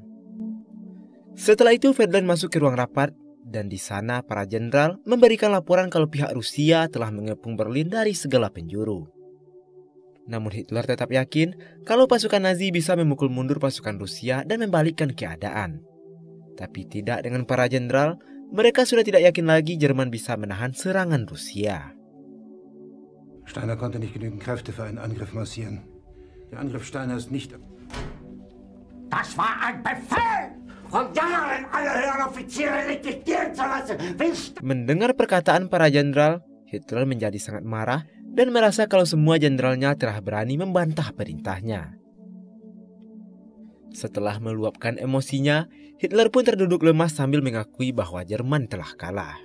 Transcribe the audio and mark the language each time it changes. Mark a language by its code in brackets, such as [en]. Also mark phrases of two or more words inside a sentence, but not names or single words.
[id] Setelah itu Friedland masuk ke ruang rapat dan di sana para jenderal memberikan laporan kalau pihak Rusia telah mengepung Berlin dari segala penjuru. Namun Hitler tetap yakin kalau pasukan Nazi bisa memukul mundur pasukan Rusia dan membalikkan keadaan. Tapi tidak dengan para jenderal, mereka sudah tidak yakin lagi Jerman bisa menahan serangan Rusia. [de] Steiner konnte nicht genügend Kräfte für einen Angriff massieren. Der Angriff Steiner ist nicht... Das war ein Befehl! Von Jahren alle höheren Offiziere liquidieren zu lassen! [id] Mendengar perkataan para jenderal, Hitler menjadi sangat marah dan merasa kalau semua jenderalnya telah berani membantah perintahnya. Setelah meluapkan emosinya, Hitler pun terduduk lemas sambil mengakui bahwa Jerman telah kalah.